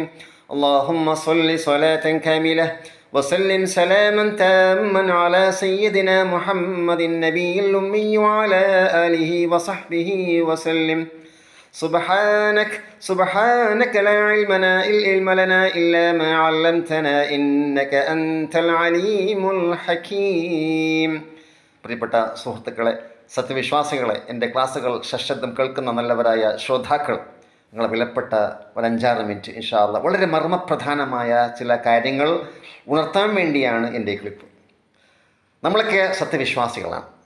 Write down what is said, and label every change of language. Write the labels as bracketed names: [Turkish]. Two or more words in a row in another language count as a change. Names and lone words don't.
[Arabic] اللهم صل صلاة كاملة وسلم سلاما تاما على سيدنا محمد النبي الأمي وعلى آله وصحبه وسلم. سبحانك لا علم لنا إلا ما علمتنا إنك أنت العليم الحكيم. [Malayalam] പ്രിയപ്പെട്ട സുഹൃത്തുക്കളെ, സത്യവിശ്വാസികളെ, എൻ്റെ ക്ലാസ്സുകൾ സശ്രദ്ധം കേൾക്കുന്ന നല്ലവരായ ശ്രോതാക്കൾ, നിങ്ങളെ വിലപ്പെട്ട ഒരു 5-6 മിനിറ്റ് [Arabic] إن شاء الله [Malayalam] വളരെ മർമ്മപ്രധാനമായ ചില കാര്യങ്ങൾ ഉണർത്താൻ വേണ്ടിയാണ് എൻ്റെ ഈ ക്ലിപ്പ്. നമ്മളൊക്കെ സത്യവിശ്വാസികളാണ്.